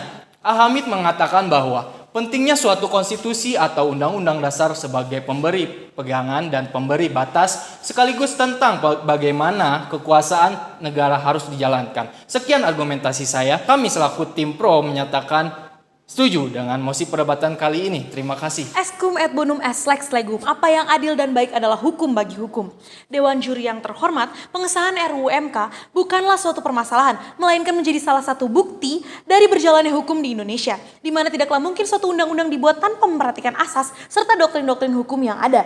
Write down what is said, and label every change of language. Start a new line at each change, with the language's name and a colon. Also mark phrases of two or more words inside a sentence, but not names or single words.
Indonesian: Hamid mengatakan bahwa pentingnya suatu konstitusi atau undang-undang dasar sebagai pemberi pegangan dan pemberi batas sekaligus tentang bagaimana kekuasaan negara harus dijalankan. Sekian argumentasi saya. Kami selaku tim pro menyatakan setuju dengan mosi perdebatan kali ini. Terima kasih.
Latin: Escum et bonum est lex legum.
Indonesian: Apa yang adil dan baik adalah hukum bagi hukum. Dewan Juri yang terhormat, pengesahan RUU MK bukanlah suatu permasalahan, melainkan menjadi salah satu bukti dari berjalannya hukum di Indonesia, di mana tidaklah mungkin suatu undang-undang dibuat tanpa memperhatikan asas serta doktrin-doktrin hukum yang ada.